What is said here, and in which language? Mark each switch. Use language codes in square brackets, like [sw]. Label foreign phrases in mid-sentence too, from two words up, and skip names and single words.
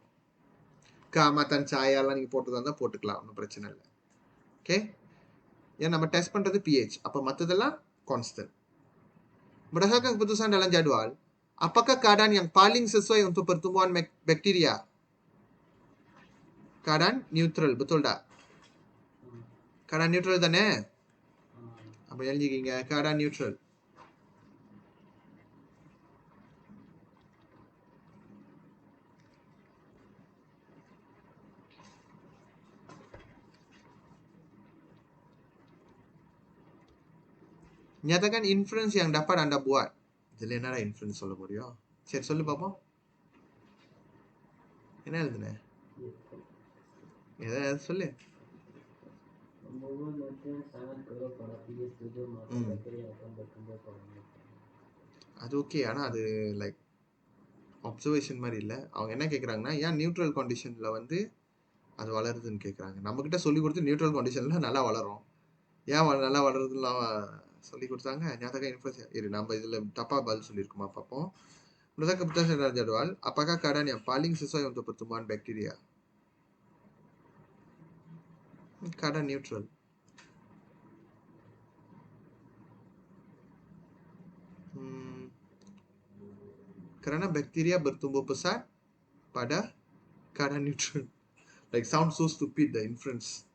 [ta] காமத்தன் சாயாலாம் நீங்க போட்டதா இருந்தா போட்டுக்கலாம், ஒன்றும் பிரச்சனை இல்லை. ஓகே, ஏன் நம்ம டெஸ்ட் பண்றது pH, அப்ப மற்றதெல்லாம் கான்ஸ்டன்ட். [ms] Berdasarkan keputusan dalam jadwal, apakah keadaan yang paling sesuai untuk pertumbuhan bakteria? Keadaan neutral, betul tak? Keadaan neutral [ta] தானே? அப்ப எழுதிக்கீங்க, [ms] keadaan neutral. Nyatakan inference yang dapat anda buat. [ta] Jadi என்னடா inference சொல்ல முடியும்? சரி சொல்லு பாப்போம். என்ன எழுதுன? எதை சொல்லு. [ms] Bubur nutrien sangat keruh pada pH 7, maka bakteri akan bertumbuh koloni. [ta] அது ஓகே, ஆனால் அது [en] like observation [ta] மாதிரி இல்லை. அவங்க என்ன கேட்குறாங்கன்னா, ஏன் நியூட்ரல் கண்டிஷனில் வந்து அது வளருதுன்னு கேட்குறாங்க. நம்மக்கிட்ட சொல்லி கொடுத்து நியூட்ரல் கண்டிஷனில் நல்லா வளரும், ஏன் நல்லா வளருதுலாம் சொல்லி கொடுத்தாங்க. ஞாபகம் இன்ஃபர்ஸ் இரு, நம்ம இதில் தப்பாக பதில் சொல்லியிருக்குமா பார்ப்போம். [ms] Berdasarkan keputusan dalam jadwal, apakah keadaan yang paling sesuai untuk pertumbuhan bakteria? Keadaan neutral. Karena bakteria bertumbuh pesat pada keadaan neutral. [en] Like sound so stupid the inference.